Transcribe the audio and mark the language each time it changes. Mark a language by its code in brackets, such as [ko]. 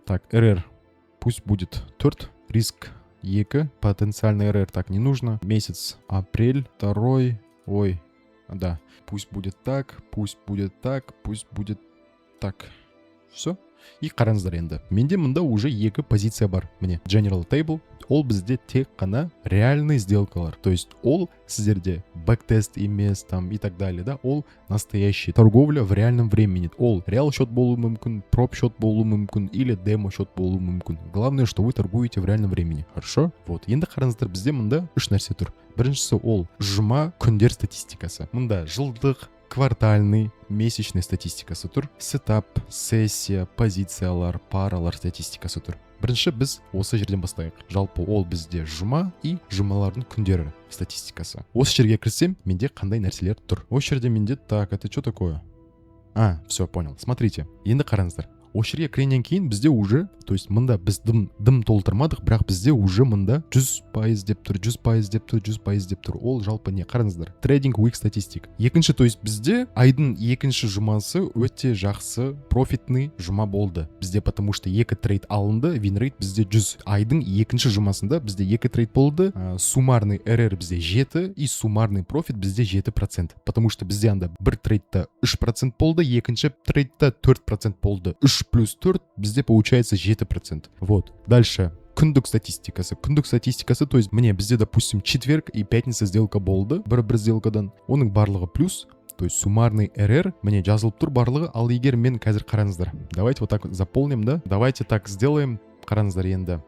[ru] Так, РР пусть будет 4. Риск 2. Потенциальный РР так не нужно. Месяц апрель 2. Ой, да. Пусть будет так, пусть будет так, пусть будет так. Все. [kk] И қараңыздар енді. Менде мында уже 2 позиция бар. Міне, General Table. Ол бізде тек қана реальный сделкалар. То есть ол сіздерде бэктест емес там и так далее, да? Ол настоящий торговля [ru] в реальном времени. [kk] Ол реал счет болуы мүмкін, проб счет болуы мүмкін или демо счет болуы мүмкін. [ru] Главное, что вы торгуете в реальном времени. Хорошо? Вот. [kk] Енді қараңыздар, бізде мында 3 нәрсе тұр. Біріншісі ол жұма күндер статистикасы. Мында жылдық, квартальный, месячный статистикасы тұр. Сетап, сессия, позициялар, паралар статистикасы тұр. Бірінші біз осы жерден бастайық. Жалпы ол бізде жұма и жұмалардың күндері статистикасы. Осы жерге кірсем, менде қандай нәрселер тұр. [ru] Осы жерде менде, так, это что такое? Все, понял. [kk] Смотрите, енді қараңыздар. Осы жерге кіргеннен кейін бізде уже, то есть мында біз дым толтырмадық, бірақ бізде уже мында 100% деп тұр, 100% деп тұр, 100% деп тұр. Ол жалпы не? Қараңыздар. Трейдинг week статистик. Екінші, то есть бізде айдың екінші жұмасы өте жақсы профитный жұма болды. Бізде потому что 2 трейд алынды, винрейт бізде 100. Айдың екінші жұмасында бізде 2 трейд болды, суммарный РР бізде 7 и суммарный профит бізде 7%. Потому что бізде анда бір трейдта 3% болды, екінші трейдта 4% болды. 3 плюс 4 бізде получается 7%. Вот. Дальше. Күндік статистикасы. Күндік статистикасы, то есть мне бізде, допустим, четверг и пятница сделка болды. Бір сделкадан. Оның барлығы плюс. То есть суммарный РР мне жазылып тұр барлығы. Ал егер мен қазір қараңыздар. [ru] Давайте вот так заполним, да? Давайте так сделаем. [kk] Қараңыздар енді.